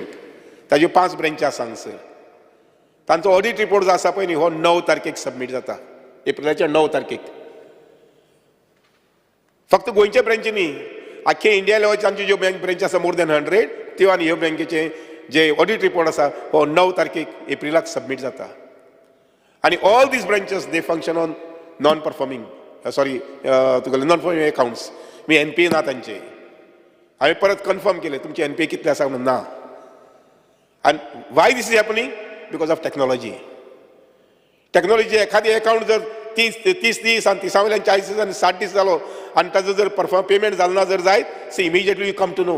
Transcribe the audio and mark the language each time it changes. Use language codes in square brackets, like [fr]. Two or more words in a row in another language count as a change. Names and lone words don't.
[kok] ताज्यो 5 ब्रँची आसा हांगसर. तांचो [en] audit report [kok] जो आसा पळय न्ही हो 9 तारखेक सबमीट जाता. एप्रिलाच्या 9 तारखेक. फक्त गोंयचे ब्रँची न्ही आख्खे इंडिया लेवलचे आमच्यो ज्यो ब्रँची आसा [en] more than 100 [kok] त्यो आनी ह्यो बँकेचे जे [en] audit report [kok] आसा हो 9 तारखेक एप्रिलाक सबमीट जाता. [en] आनी all these branches they function on non performing accounts. [kok] मी NPA ना तांचे. हांवें परत कन्फर्म केलें तुमचे NPA कितले आसा म्हणून ना. [en] आनी why this is happening? because of technology. [kok] टॅक्नॉलॉजी एखादी अकाउंट जर 30 दीस आनी 30 वयल्यान 40 दीस आनी 60 दीस जालो आनी ताजो जर पेमेंट जालो ना जर जायत सो इमिजिएटली [en] you come to know.